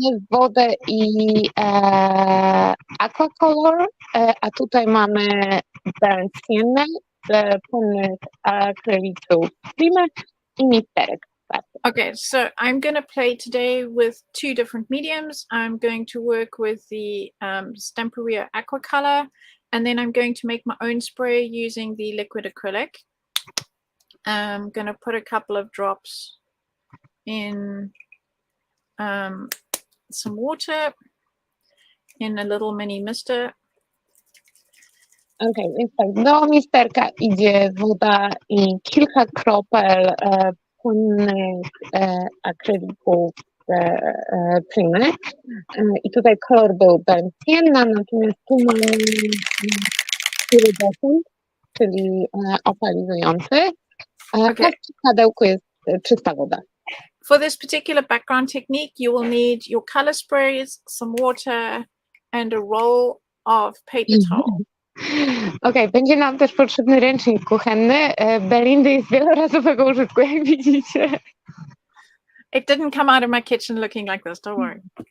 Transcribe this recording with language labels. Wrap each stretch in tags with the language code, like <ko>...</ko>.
<pl>Wodę i aquacolor, a tutaj mamy Belindę z płynnych akrylików Primy i misterek.</pl> <en>Okay, so I'm going to play today with two different mediums. I'm going to work with the Stamperia Aquacolor, and then I'm going to make my own spray using the liquid acrylic. I'm going to put a couple of drops in some water in a little mini mister.</en> <pl>Okej, więc tak, do misterka idzie woda i kilka kropel płynnych akrylików Primy. I tutaj kolor był Belinda, natomiast tu mamy iridescent, czyli opalizujący.</pl> <en>Okay.</en> <pl>W skladełku jest czysta woda.</pl> <en>For this particular background technique, you will need your color sprays, some water, and a roll of paper towel.</en> <pl>Okej, będzie nam też potrzebny ręcznik kuchenny. Belindy jest wielorazowego użytku, jak widzicie.</pl> <en>It didn't come out of my kitchen looking like this, don't worry.</en>